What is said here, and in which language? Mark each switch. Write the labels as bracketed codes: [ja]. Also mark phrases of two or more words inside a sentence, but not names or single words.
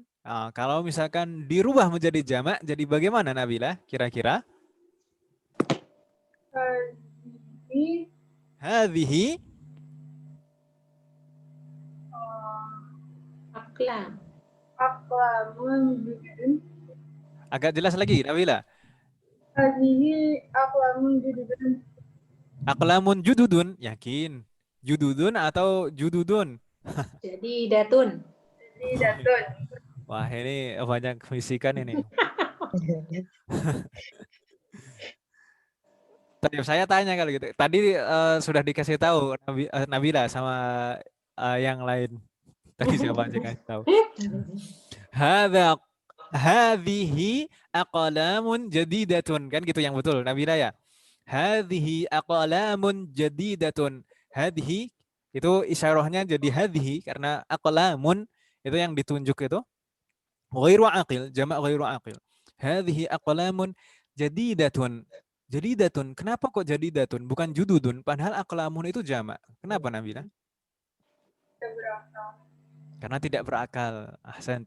[id] Kalau misalkan dirubah menjadi jamak, jadi bagaimana Nabila kira-kira? [ar] Hadhihi أقلام جدد. [id] agak jelas lagi Nabila. [ar] هذه أقلام جدد. أقلام جدد, yakin. Jududun atau jududun? [id] Jadi datun. Wah, ini banyak fisikan ini. Tadi saya tanya kalau gitu. Tadi sudah dikasih tahu Nabila sama yang lain. Tadi siapa aja kasih tahu. [ar] هذه أقلام جديدة, [id] kan gitu yang betul Nabila ya. [ar] هذه أقلام جديدة. [id] Hadhihi itu isyarahnya jadi hadhihi karena aqlamun itu yang ditunjuk itu [ar] غير عاقل, [id] jamak [ar] غير عاقل. هذه أقلام جديدة. جديدة. [id] Kenapa kok jadidatun bukan jududun padahal aqlamun itu jamak? Kenapa Nabila? Karena tidak berakal. Ahsanti.